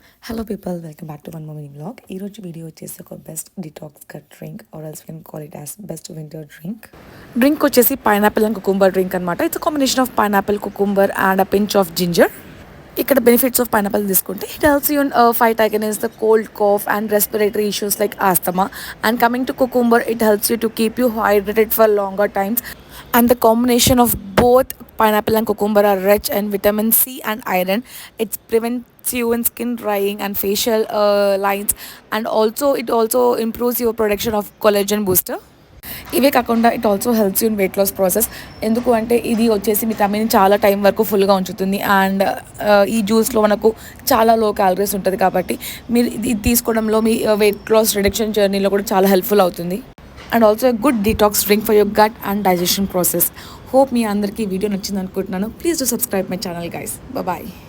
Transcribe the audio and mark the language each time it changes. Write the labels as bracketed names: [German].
[English] Hello people, welcome back to one more mini blog. [Telugu] ఈరోజు video వచ్చేసి ఒక [English] best detox cut drink or else can call it as best winter drink వచ్చేసి pineapple and cucumber drink [Telugu] అనమాట. [English] It's combination of pineapple, cucumber and a pinch of ginger. ఇక్కడ benefits of pineapple తీసుకుంటే it helps you fight against the cold, cough and respiratory issues like asthma. And coming to cucumber, it helps you to keep you hydrated for longer times, and the combination of both pineapple and cucumber are rich in vitamin C and iron. It prevents you in skin drying and facial lines, and also it also improves your production of collagen booster. [Telugu] ఇవే కాకుండా [English] It also helps you in weight loss process. [Telugu] ఎందుకు అంటే ఇది వచ్చేసి మీ టమ్మీని చాలా time వరకు ఫుల్గా ఉంచుతుంది. అండ్ ఈ జ్యూస్లో మనకు చాలా లో క్యాలరీస్ ఉంటుంది కాబట్టి మీరు ఇది తీసుకోవడంలో మీ వెయిట్ లాస్ రిడక్షన్ జర్నీలో కూడా చాలా హెల్ప్ఫుల్ అవుతుంది. [English] And also a good detox drink for your gut and digestion process. Hope [Telugu] మీ అందరికీ వీడియో నచ్చింది అనుకుంటున్నాను. [English] Please do subscribe my channel guys. Bye.